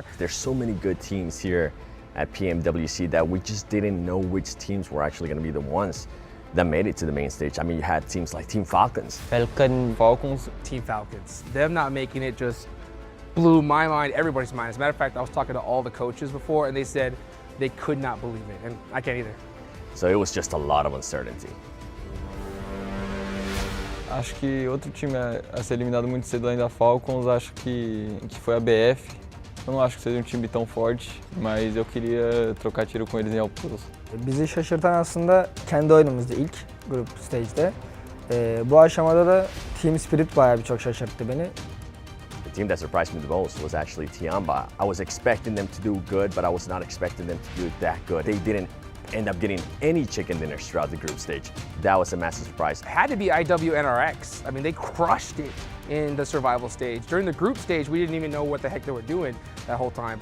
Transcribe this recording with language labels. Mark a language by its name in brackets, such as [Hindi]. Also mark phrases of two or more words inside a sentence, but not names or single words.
[English] There's so many good teams here at PMWC that we just didn't know which teams were actually going to be the ones that made it to the main stage. I mean, you had teams like Team Falcons. Falcons. Team Falcons. Them not making it just blew my mind, everybody's mind. As a matter of fact, I was talking to all the coaches before and they said they could not believe it, and I can't either. So it was just a lot of uncertainty. [Portuguese] Acho que outro time a ser eliminado muito cedo além da Falcons, acho que foi a BF. Eu não acho que seja um time tão forte, mas eu queria trocar tiro com eles em Alpuz. [Turkish] Bizi şaşırtan aslında kendi oyunumuzdu ilk grup stage'de. Bu aşamada da Team Spirit bayağı bir çok şaşırttı beni. [English] The team that surprised me the most was actually Tiamba. I was expecting them to do good, but I was not expecting them to do that good. They didn't end up getting any chicken dinners throughout the group stage. That was a massive surprise. It had to be IWNRX. I mean, they crushed it in the survival stage. During the group stage, we didn't even know what the heck they were doing that whole time.